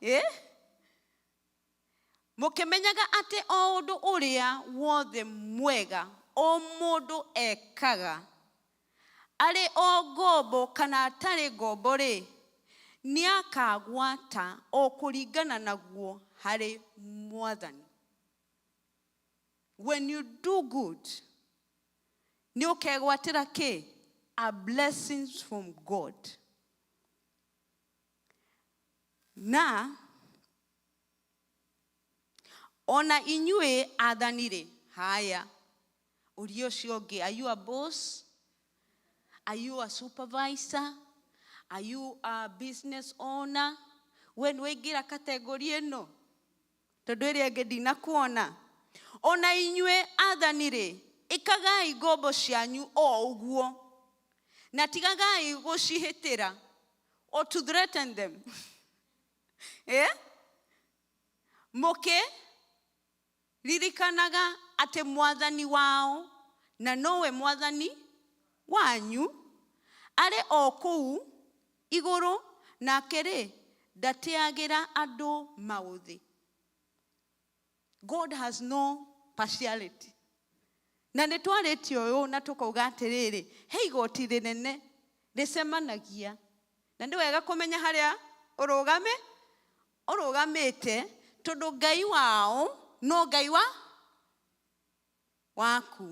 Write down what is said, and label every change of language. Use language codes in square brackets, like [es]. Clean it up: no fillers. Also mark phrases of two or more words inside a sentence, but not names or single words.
[ki] Mũkĩmenyaga atĩ o ũndũ ũrĩa wothe mwega o mũndũ ekaga, arĩ o ngombo kana atarĩ ngombo nĩ akagwata o kũringana naguo harĩ Mwathani. [en] When you do good, [ki] nĩ ũkegwatĩra kĩ? [en] A blessings from God. [ki] Na ona inyuĩ athani haya, ũrio ũcio ũngĩ, [en] are you a boss? Are you a supervisor? Are you a business owner? [ki] We nĩwaingĩra kategori ĩno? Tondũ ĩrĩa ĩngĩ ndinakuona. Ona inyuĩ athani ĩkagai ngombo cianyu o ũguo, na tigagai gũcihĩtĩra [en] or to threaten them. [ki] Ririkanaga atĩ Mwathani wao na nowe Mwathani wanyu arĩ o kũu igũrũ, nake ndateagĩra andũ maũthĩ. [en] God has no partiality. [ki] Na nĩ twarĩtie ũyũ na tũkauga atĩrĩrĩ, he igoti rĩnene rĩcemanagia Na nĩ wega kũmenya harĩa ũrũgamĩte, tondũ Ngai wao no Ngai waku.